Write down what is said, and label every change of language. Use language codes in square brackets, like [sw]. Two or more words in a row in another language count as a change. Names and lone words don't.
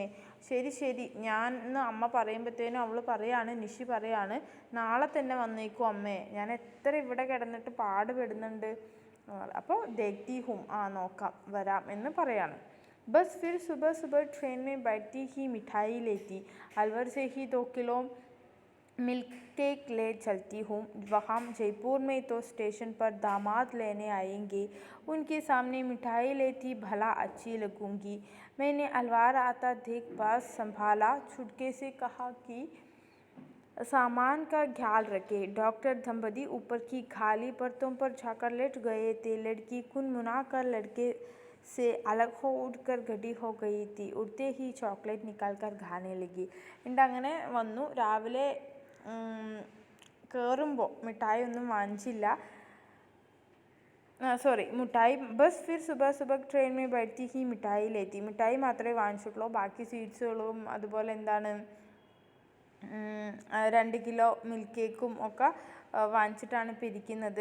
[ml] ശരി ഞാൻ എന്ന് അമ്മ പറയുമ്പോഴത്തേനും അവൾ പറയാണ്, നിഷി പറയാണ്, നാളെ തന്നെ വന്നേക്കും അമ്മേ, ഞാൻ എത്ര ഇവിടെ കിടന്നിട്ട് പാടുപെടുന്നുണ്ട്. അപ്പോൾ [hi] देखती हूँ, [ml] നോക്കാം, വരാം എന്ന് പറയാണ്. [hi] बस फिर सुबह ट्रेन में बैठती ही मिठाई लेती, अलवर से ही 2 किलो मिल्क केक ले चलती हूँ. वहाँ जयपुर में तो स्टेशन पर दामाद लेने आएंगे, उनके सामने मिठाई लेती भला अच्छी लगूंगी. मैंने अलवार आता देख बस संभाला, छुटके से कहा कि सामान का ख्याल रखे. डॉक्टर दंपति ऊपर की खाली परतों पर जाकर लेट गए थे. लड़की कुनमुना कर लड़के से अलग हो उठकर गड्डी हो गई थी. उड़ते ही चॉकलेट निकाल कर खाने लगी. [ml] അങ്ങനെ വന്നു. രാവിലെ കയറുമ്പോൾ മിഠായി ഒന്നും വാങ്ങിച്ചില്ല, മിഠായി [hi] बस फिर सुबह ट्रेन में बैठती ही मिठाई लेती. [ml] മിഠായി മാത്രമേ വാങ്ങിച്ചിട്ടുള്ളൂ, ബാക്കി സ്വീറ്റ്സുകളും അതുപോലെ 2 കിലോ മിൽക്ക് കേക്കും ഒക്കെ വാങ്ങിച്ചിട്ടാണ് ഇപ്പോൾ ഇരിക്കുന്നത്.